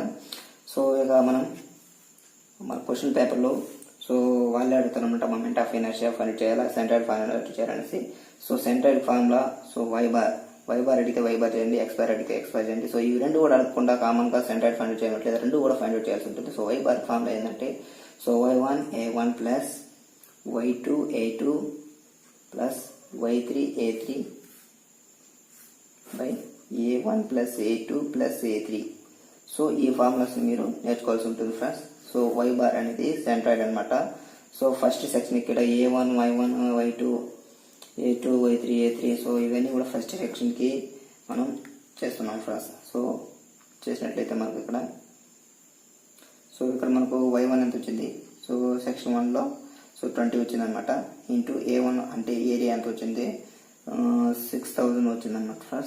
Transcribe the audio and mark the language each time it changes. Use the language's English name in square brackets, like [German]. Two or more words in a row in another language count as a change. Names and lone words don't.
[Telugu] సో ఇక మన [English] question paperలో [Telugu] సో వాళ్ళే అడుగుతారనమాట [English] moment of inertia find out [Telugu] చేయాలా, [English] centroid find out [Telugu] చేయాలనేసి. [English] so centroid formula so y bar [Telugu] అడిగితే [English] y bar [Telugu] చేయండి, [English] x bar [Telugu] అడిగితే [English] x bar [Telugu] చేయండి. సో ఇవి రెండు కూడా అడగకుండా కామన్ గా [English] centroid find out [Telugu] చేయట్లేదు, రెండు కూడా [English] find out [Telugu] చేయాల్సి ఉంటుంది. [English] so y bar formula [Telugu] ఏంటంటే [English] so y1 a1 plus y2 a2 plus y3 a3 by a1 plus a2 plus a3. [Telugu] సో ఈ ఫార్ములాస్ మీరు నేర్చుకోవాల్సి ఉంటుంది ఫ్రెండ్స్. సో [English] y bar [Telugu] అనేది సెంట్రాయిడ్ అనమాట. [English] so first section [Telugu] ఇక్కడ a1 y1 y2 a2 y3 a3. సో ఇవన్నీ కూడా [English] first section [Telugu] కి మనం చేస్తున్నాం ఫ్రెండ్స్. సో చేసినట్లయితే మనకు ఇక్కడ సో ఇక్కడ మనకు y1 ఎంత వచ్చింది, [English] so section [Telugu] 1లో సో 20 వచ్చింది అనమాట. ఇంటూ a1 అంటే ఏరియా ఎంత వచ్చింది, 6000 వచ్చింది అనమాట ఫస్ట్.